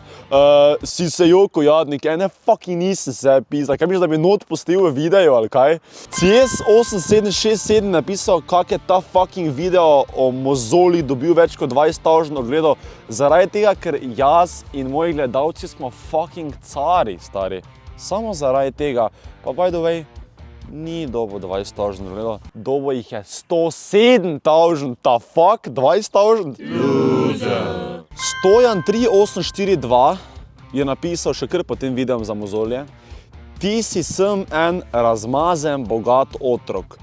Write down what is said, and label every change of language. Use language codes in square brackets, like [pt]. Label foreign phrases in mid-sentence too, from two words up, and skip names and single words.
[sl] Si se jokal, jadnik, ne fucking nisem se pizda, kaj misliš, da bi not pustil v videu ali kaj? CS8767 napisal, kak je ta fucking video o mozolih dobil več kot 20 000 ogledov, zaradi tega, ker jaz in moji gledalci smo fucking cari, stari. Samo zaradi tega, pa [en] by the way, [sl] ni dobo 20 000 ogledov, dobo jih je 107 000, ta fuck, 20 000? Loser! Stojan3842 je napisal še kar pod tem videom za mozolje. Ti si sem en razmazen, bogat otrok.